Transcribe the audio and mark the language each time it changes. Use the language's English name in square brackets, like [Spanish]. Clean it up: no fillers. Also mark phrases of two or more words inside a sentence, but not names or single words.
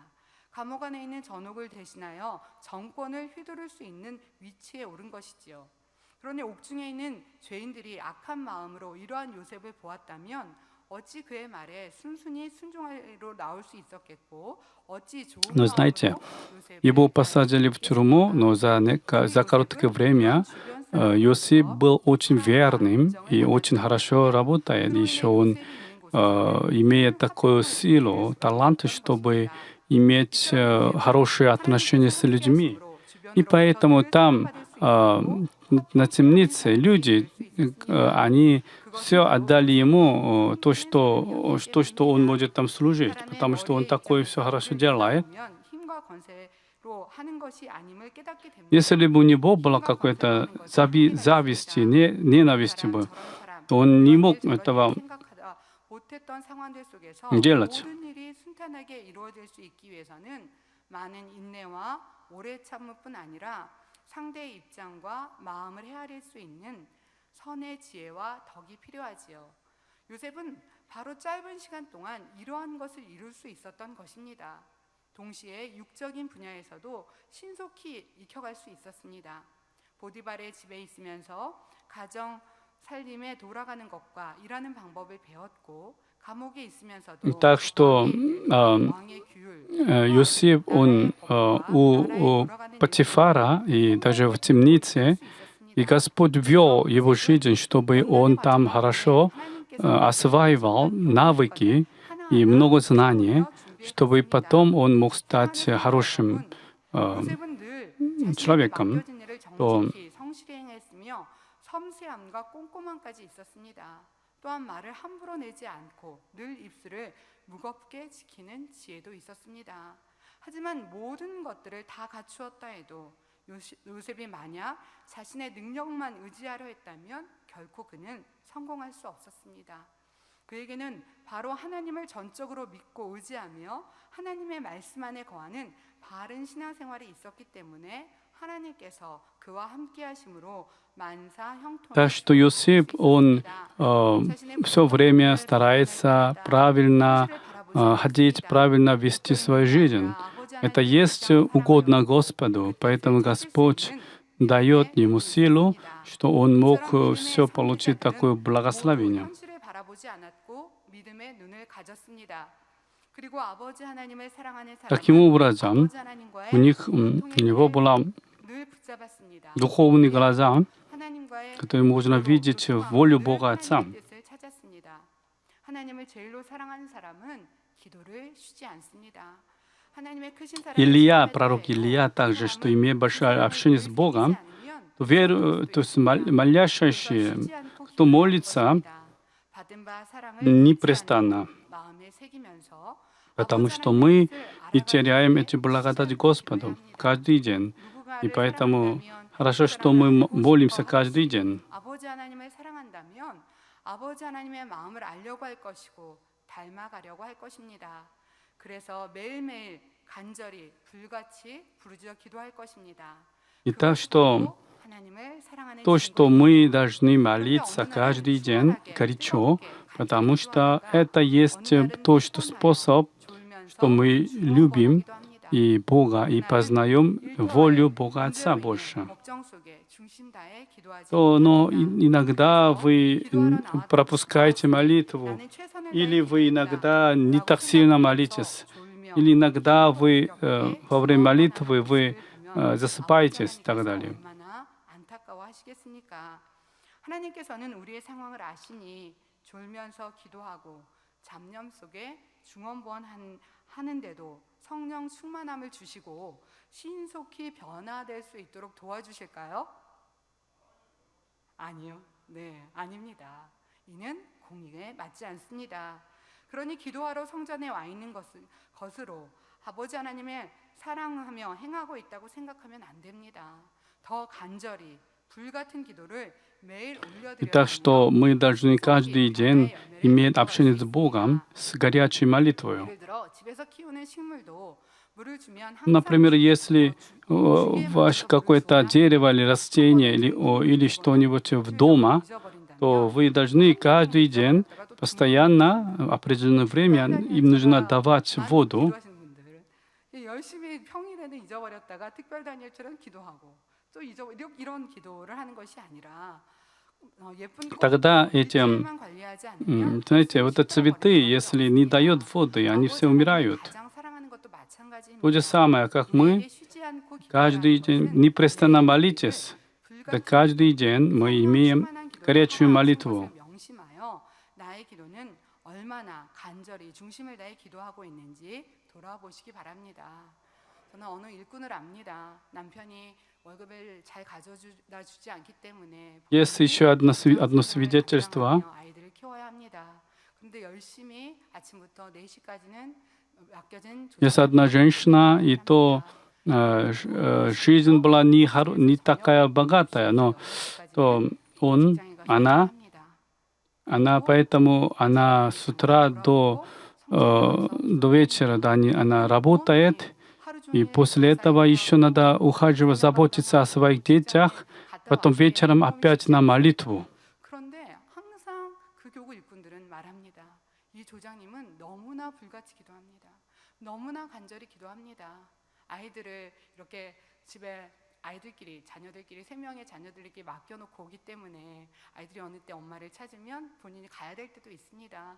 [Korean] 감옥 안에 있는 전옥을 대신하여 정권을 휘두를 수 있는 위치에 오른 것이지요. 그런데 옥중에 있는 죄인들이 악한 마음으로 이러한 요셉을 보았다면 어찌 그의 말에 순순히 순종하러 나올 수 있었겠고 어찌 좋은 [Russian] Но знаете, [Korean] 요셉을 [Russian] его посадили в тюрьму, но за короткое время Иосиф был очень верным и очень хорошо работает. Еще он имеет такую силу, талант, чтобы иметь хорошие отношения с людьми. И поэтому там, на темнице, люди, они все отдали ему то, что он может там служить, потому что он такое все хорошо делает. Если бы у него была какая-то зависть, ненависть бы, то он не мог этого [Korean] 못했던 상황들 속에서 [Russian] делать. [Korean] 모든 일이 순탄하게 이루어질 수 있기 위해서는 많은 인내와 오래 참을뿐 아니라 상대의 입장과 마음을 헤아릴 수 있는 선의 지혜와 덕이 필요하지요. 요셉은 바로 짧은 시간 동안 이러한 것을 이룰 수 있었던 것입니다. 동시에 육적인 분야에서도 신속히 익혀갈 수 있었습니다. 보디발의 집에 있으면서 가정 살림에 돌아가는 것과 일하는 방법을 배웠고 감옥에 있으면서도 [Russian] Так что [Korean] 왕의 규율, [Russian] Иосиф, он у Патифара и даже в темнице И Господь вел его жизнь, чтобы он там хорошо осваивал навыки и много знаний, чтобы потом он мог стать хорошим [Korean] 요셉은 늘 자신에게 [Russian] человеком. [Korean] 맡겨진 일을 정직히 성실히 행했으며 섬세함과 꼼꼼함까지 있었습니다. 또한 말을 함부로 내지 않고 늘 입술을 무겁게 지키는 지혜도 있었습니다. 하지만 모든 것들을 다 갖추었다 해도 요셉이 만약 자신의 능력만 의지하려 했다면 결코 그는 성공할 수 없었습니다. 그에게는 바로 하나님을 전적으로 믿고 의지하며 하나님의 말씀 안에 거하는 바른 신앙생활이 있었기 때문에 하나님께서 그와 함께 하심으로 만사 형통을 [Russian] Так что Иосиф, он все время старается правильно ходить, правильно вести свою жизнь. Это есть угодно Господу, поэтому Господь дает ему силу, что он мог все получить такое благословение. [Korean] 현실을 바라보지 않았고 믿음의 눈을 가졌습니다. 그리고 아버지 하나님을 사랑하는 [Russian] Таким [Korean] 사람은 [Russian] образом, [Korean] 아버지 하나님과의 [Russian] у него была [Korean] 늘 붙잡았습니다. [Russian] духовные глаза, [Korean] 하나님과의 [Russian] которые можно видеть волю Бога Отца. [Korean] 하나님의 뜻을 찾았습니다. 하나님을 제일로 사랑하는 사람은 기도를 쉬지 않습니다. 하나님의 크신 사랑을 [Russian] Илья, [Korean] 체험할 [Russian] пророк [Korean] 때 [Russian] Илья также, [Korean] 그 [Russian] что имея большое общение с Богом, [Korean] 않으면 [Russian] то есть молящие, кто молится непрестанно, потому что мы и теряем эти благодати Господу каждый день. И поэтому хорошо, что мы молимся каждый день. [Korean] 아버지 하나님을 사랑한다면 아버지 하나님의 마음을 알려고 할 것이고 닮아가려고 할 것입니다. 그래서 매일매일 간절히 불같이 부르짖어 기도할 것입니다. [Russian] И так что [Korean] 하나님을 사랑하는 [Russian] то, что мы должны молиться каждый день горячо, потому что это есть то, что способ, что мы любим и Бога, и познаем волю Бога Отца больше. Но иногда вы пропускаете молитву, или вы иногда не так сильно молитесь, или иногда вы во время молитвы вы засыпаетесь и так далее. [Korean] 하나님께서는 우리의 상황을 아시니 졸면서 기도하고 잡념 속에 중언부언하는데도 성령 충만함을 주시고 신속히 변화될 수 있도록 도와주실까요? 아니요. 네, 아닙니다. 이는 공의에 맞지 않습니다. 그러니 기도하러 성전에 와 있는 것으로 아버지 하나님을 사랑하며 행하고 있다고 생각하면 안 됩니다. 더 간절히 불같은 기도를 매일 올려드려야 [Russian] Так что мы должны каждый день иметь общение с Богом, с горячей молитвой. [Korean] 예를 들어 집에서 키우는 식물도 물을 주면 [Russian] Например, если ваше какое-то дерево или растение или что-нибудь в дома, то вы должны каждый день постоянно, определенное время, им нужно давать воду. [Korean] 열심히 평일에는 잊어버렸다가 특별 다니엘처럼 기도하고 또 이런 기도를 하는 것이 아니라 [Russian] Тогда эти, знаете, вот эти цветы, если не дают воды, они все умирают. То же самое, как мы каждый день непрестанно молитесь, да каждый день мы имеем горячую молитву. [Korean] 나의 기도는 얼마나 간절히 중심을 다해 기도하고 있는지 돌아보시기 바랍니다. 저는 어느 일꾼을 압니다. 남편이 월급을 잘 가져다 주지 않기 때문에 [Russian] Есть еще одно свидетельство. [Korean] 아이들을 키워야 합니다. 그런데 열심히 아침부터 4시까지는 맡겨진 [Russian] Есть одна женщина, и то жизнь была не такая богатая, но то она поэтому она с утра до вечера, да, она работает, и после этого еще надо ухаживать, заботиться о своих детях, потом вечером опять на молитву. [Korean] 그런데 항상 그 교구 일꾼들은 말합니다. 이 조장님은 너무나 불같이 기도합니다. 너무나 간절히 기도합니다. 아이들을 이렇게 집에 아이들끼리 자녀들끼리 3명의 자녀들끼리 맡겨놓고 오기 때문에 아이들이 어느 때 엄마를 찾으면 본인이 가야 될 때도 있습니다.